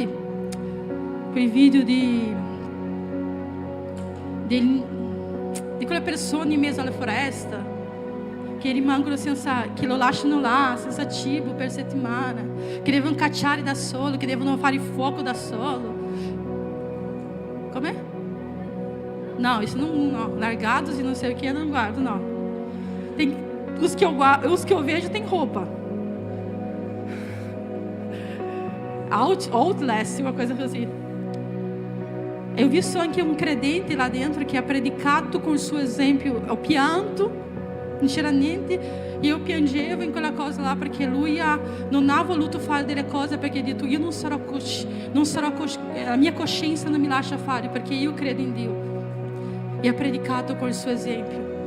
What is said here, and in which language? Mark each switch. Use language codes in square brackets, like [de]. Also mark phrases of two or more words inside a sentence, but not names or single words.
[it] Quei video di quelle persone in mezzo alla foresta che rimangono che lo lasciano là senza cibo per settimana, che devono cacciare da solo, che devono fare fuoco da solo. Com'è? [pt] No, isso não, largados e não sei o que eu não guardo, não. Os que eu vejo tem roupa. Outlast, uma coisa assim. Eu vi só [it] anche un credente là dentro che ha predicato con il suo esempio, ho pianto, non c'era niente, e io piangevo in quella cosa là perché lui non ha voluto fare delle cose perché ha detto io non sarò la mia coscienza non mi lascia fare perché io credo in Dio, e ha predicato con il suo esempio.